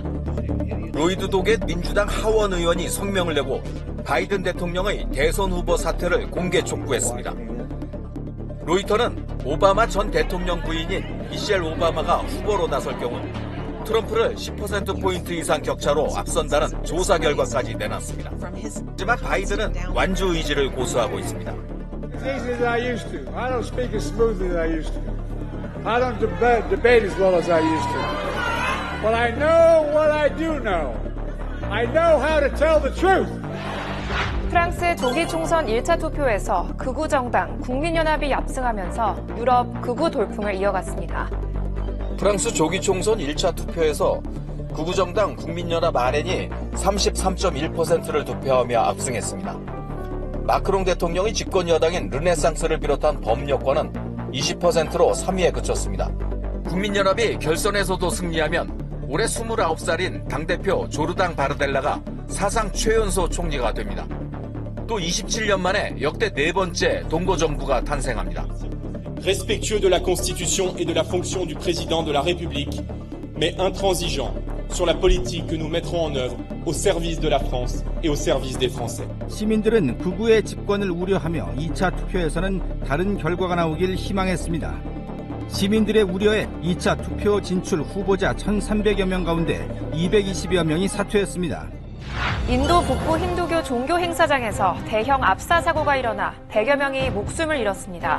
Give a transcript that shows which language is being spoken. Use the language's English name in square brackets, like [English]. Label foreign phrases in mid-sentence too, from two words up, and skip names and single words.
[Korean] 로이드 도겟 민주당 하원 의원이 성명을 내고 바이든 대통령의 대선 후보 사퇴를 공개 촉구했습니다. 로이터는 오바마 전 대통령 부인인 미셸 오바마가 후보로 나설 경우 트럼프를 10%포인트 이상 격차로 앞선다는 조사 결과까지 내놨습니다. 하지만 바이든은 완주 의지를 고수하고 있습니다. [English] As easy as I used to. I don't speak as smoothly as I used to. I don't debate as well as I used to. But I know what I do know. I know how to tell the truth. [Korean] 프랑스 조기 총선 1차 투표에서 극우 정당 국민연합이 압승하면서 유럽 극우 돌풍을 이어갔습니다. 프랑스 조기 총선 1차 투표에서 극우정당 국민연합 RN이 33.1%를 득표하며 압승했습니다. 마크롱 대통령의 집권 여당인 르네상스를 비롯한 범여권은 20%로 3위에 그쳤습니다. 국민연합이 결선에서도 승리하면 올해 29살인 당대표 조르당 바르델라가 사상 최연소 총리가 됩니다. 또 27년 만에 역대 네 번째 동거정부가 탄생합니다. [French] Respectueux de la Constitution et de la fonction du président de la République, mais intransigeant sur la politique que nous mettrons en œuvre au service de la France et au service des Français. [Korean] 시민들은 극우의 집권을 우려하며 2차 투표에서는 다른 결과가 나오길 희망했습니다. 시민들의 우려에 2차 투표 진출 후보자 1,300여 명 가운데 220여 명이 사퇴했습니다. 인도 북부 힌두교 종교 행사장에서 대형 압사 사고가 일어나 100여 명이 목숨을 잃었습니다.